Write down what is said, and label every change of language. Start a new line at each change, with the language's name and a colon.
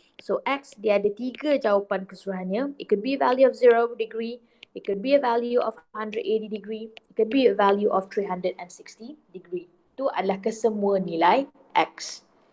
Malay: So X dia ada 3 jawapan keseluruhannya.
English: It could be a value of 0 degree, it could be a value of 180 degree, it could be a value of 360 degree.
Malay: Itu adalah kesemua nilai X.